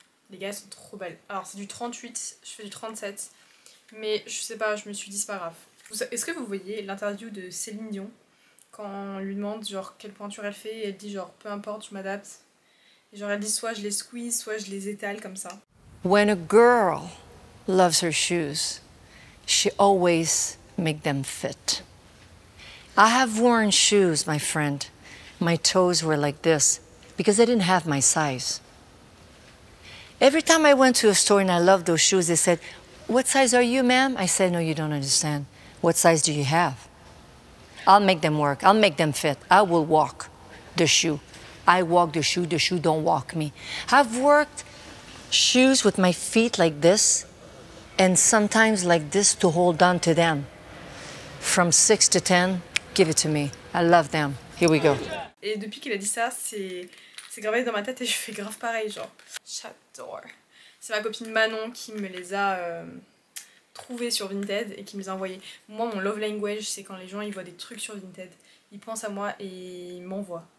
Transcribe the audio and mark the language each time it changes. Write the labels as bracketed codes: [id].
[fr] Les gars, elles sont trop belles. Alors c'est du 38, je fais du 37. Mais je sais pas, je me suis dit c'est pas grave. Est-ce que vous voyez l'interview de Céline Dion quand on lui demande genre quelle pointure elle fait et elle dit genre peu importe, je m'adapte. Et genre elle dit soit je les squeeze, soit je les étale comme ça. [en] When a girl loves her shoes, she always makes them fit. I have worn shoes, my friend. My toes were like this because I didn't have my size. Every time I went to a store and I loved those shoes, they said, "What size are you, ma'am?" I said, "No, you don't understand. What size do you have? I'll make them work. I'll make them fit. I will walk the shoe. I walk the shoe don't walk me." I've worked shoes with my feet like this and sometimes like this to hold on to them. From 6 to 10, give it to me. I love them. Here we go. [fr] Et depuis qu'il a dit ça, c'est gravé dans ma tête et je fais grave pareil, genre. J'adore. C'est ma copine Manon qui me les a trouvés sur Vinted et qui me les a envoyés. Moi, mon love language, c'est quand les gens ils voient des trucs sur Vinted. Ils pensent à moi et ils m'envoient.